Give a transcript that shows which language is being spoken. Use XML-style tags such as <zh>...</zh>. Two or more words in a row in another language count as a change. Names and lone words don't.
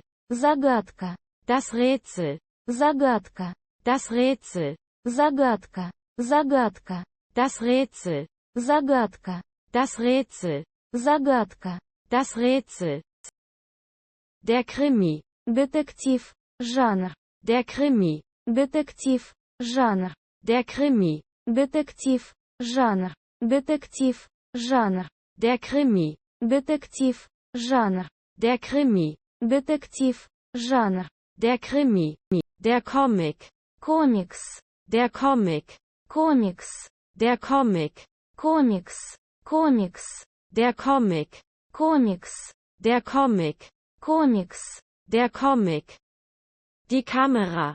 <ru>Загадка.</ru> <de>Das Rätsel.</de> <ru>Загадка.</ru> <de>Das Rätsel.</de> <ru>Загадка. Загадка.</ru> <de>Das Rätsel.</de> <ru>Загадка.</ru> <de>Das Rätsel.</de> <ru>Загадка.</ru> <de>Das Rätsel. Der Krimi.</de> <ru>Детектив. Жанр.</ru> <de>Der Krimi.</de> <ru>Детектив. Жанр.</ru> <de>Der Krimi.</de> <ru>Детектив. Жанр. Детектив. Жанр.</ru> <de>Der Krimi.</de> <ru>Детектив. Жанр.</ru> <de>Der Krimi.</de> <ru>Детектив. Жанр.</ru> <de>Der Krimi. Der Comic.</de> <ru>Комикс.</ru> <de>Der Comic.</de> <ru>Комикс.</ru> <de>Der Comic.</de> <ru>Комикс. Комикс.</ru> <de>Der Comic.</de> <ru>Комикс.</ru> <de>Der Comic.</de> <ru>Комикс.</ru> <de>Der Comic. Die Kamera.</de>